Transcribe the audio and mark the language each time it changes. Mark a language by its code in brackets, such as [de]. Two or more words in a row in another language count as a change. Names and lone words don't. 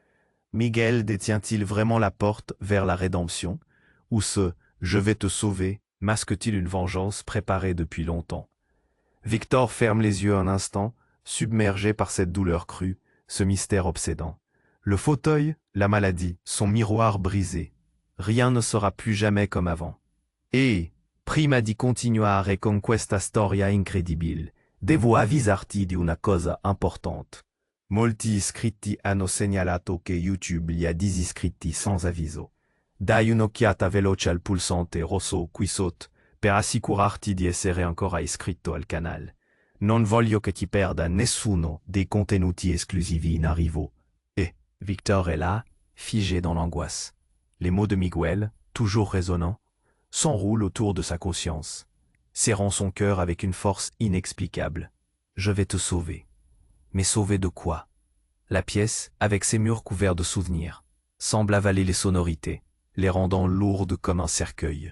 [fr] Miguel détient-il vraiment la porte vers la rédemption, ou ce « je vais te sauver » masque-t-il une vengeance préparée depuis longtemps? Victor ferme les yeux un instant, submergé par cette douleur crue, ce mystère obsédant. Le fauteuil, la maladie, son miroir brisé. Rien ne sera plus jamais comme avant. Et, [it] prima di continuare con questa storia incredibile, devo avvisarti di una cosa importante. Molti iscritti hanno segnalato che YouTube li ha disiscritti sans avviso. Dai un'occhiata veloce al pulsante rosso qui sotto, per assicurarti di essere ancora iscritto al canale. Non voglio che ti perda nessuno dei contenuti esclusivi in arrivo. [fr] Et Victor est là, figé dans l'angoisse. Les mots de Miguel, toujours résonnants, s'enroulent autour de sa conscience, serrant son cœur avec une force inexplicable. Je vais te sauver. Mais sauver de quoi? La pièce, avec ses murs couverts de souvenirs, semble avaler les sonorités, les rendant lourdes comme un cercueil.